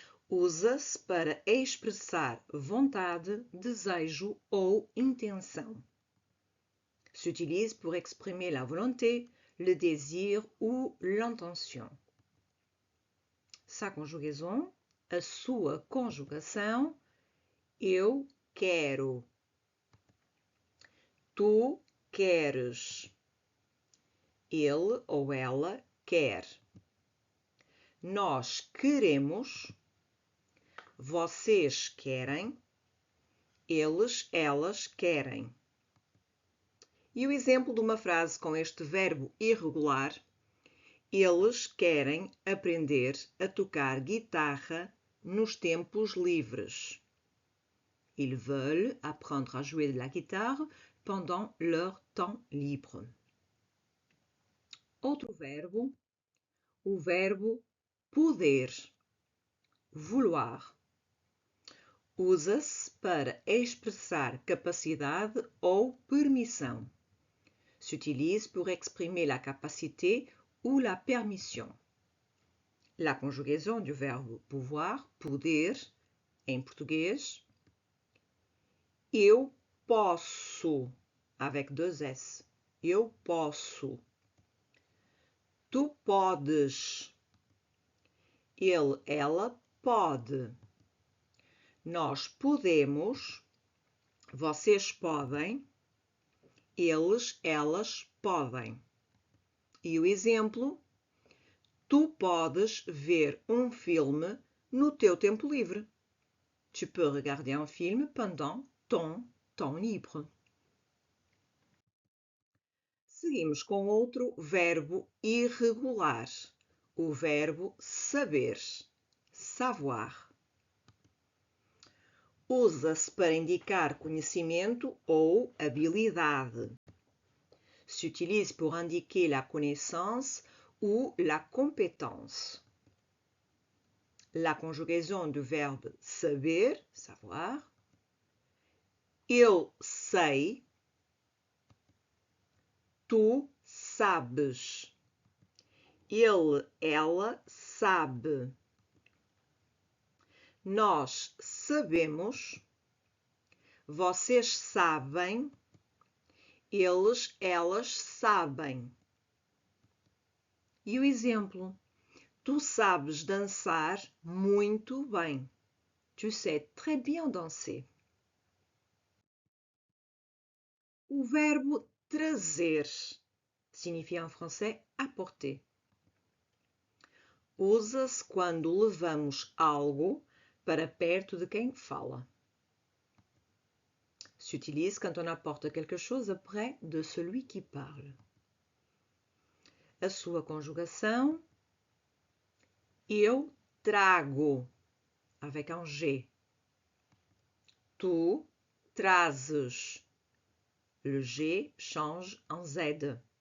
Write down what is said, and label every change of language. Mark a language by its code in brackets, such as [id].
[pt] Usa-se para expressar vontade, desejo ou intenção. [fr] S'utilise pour exprimer la volonté, le désir ou l'intention. Sa conjugaison, [pt] a sua conjugação, eu quero. Tu queres. Ele ou ela quer. Nós queremos. Vocês querem. Eles, elas querem. E o exemplo de uma frase com este verbo irregular: eles querem aprender a tocar guitarra nos tempos livres. [fr] Ils veulent apprendre à jouer de la guitare pendant leur temps libre. [pt] Outro verbo, o verbo poder, vouloir. Usa-se para expressar capacidade ou permissão. [fr] S'utilise pour exprimer la capacité ou la permission. La conjugaison du verbe pouvoir, poder, [pt] em português. Eu posso, [fr] avec deux S. [pt] Eu posso. Tu podes. Ele, ela pode. Nós podemos. Vocês podem. Eles, elas podem. E o exemplo: tu podes ver um filme no teu tempo livre. [fr] Tu peux regarder un film pendant ton temps libre. [pt] Seguimos com outro verbo irregular, o verbo saber, savoir. Usa-se para indicar conhecimento ou habilidade. [fr] S'utilise pour indiquer la connaissance ou la compétence. La conjugaison du verbe saber, savoir. [pt] Eu sei. Tu sabes. Ele, ela sabe. Nós sabemos. Vocês sabem. Eles, elas sabem. E o exemplo: tu sabes dançar muito bem. [fr] Tu sais très bien danser. [pt] O verbo trazer [fr] signifie en français apporter. [pt] Usa-se quando levamos algo para perto de quem fala. [fr] S'utilise quand on apporte quelque chose près de celui qui parle. [pt] A sua conjugação: eu trago, [fr] avec un G. [pt] Tu trazes. [fr] Le G change en Z.